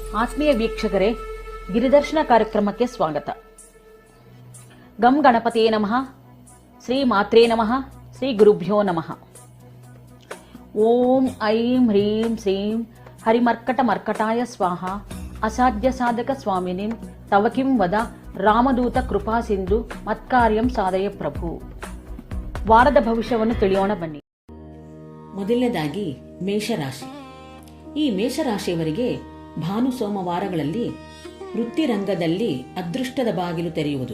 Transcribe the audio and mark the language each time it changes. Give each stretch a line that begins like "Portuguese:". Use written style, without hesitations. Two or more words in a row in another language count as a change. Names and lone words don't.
Kannada: ಆತ್ಮೀಯ ವೀಕ್ಷಕರೇ, ಗಿರಿದರ್ಶನ ಕಾರ್ಯಕ್ರಮಕ್ಕೆ ಸ್ವಾಗತ.
Sanskrit: ಗಂ ಗಣಪತಿಯೇ ನಮಃ, ಶ್ರೀ ಮಾತ್ರೇ ನಮಃ, ಶ್ರೀ ಗುರುಭ್ಯೋ ನಮಃ. ಓಂ ಐಂ ಹ್ರೀಂ ಶ್ರೀಂ ಹರಿಮರ್ಕಟ ಮರ್ಕಟಾಯ ಸ್ವಾಹ. ಅಸಾಧ್ಯ ಸಾಧಕ ಸ್ವಾಮಿನಿನ್ ತವ ಕಿಂ ವದ ರಾಮದೂತ ಕೃಪಾ ಸಿಂಧು ಮತ್ಕಾರ್ಯಂ ಸಾಧಯ ಪ್ರಭು.
Kannada: ವಾರದ ಭವಿಷ್ಯವನ್ನು ತಿಳಿಯೋಣ ಬನ್ನಿ. ಮೊದಲನೇದಾಗಿ ಮೇಷರಾಶಿ. ಈ ಮೇಷರಾಶಿಯವರಿಗೆ ಭಾನು ಸೋಮವಾರಗಳಲ್ಲಿ ವೃತ್ತಿರಂಗದಲ್ಲಿ ಅದೃಷ್ಟದ ಬಾಗಿಲು ತೆರೆಯುವುದು.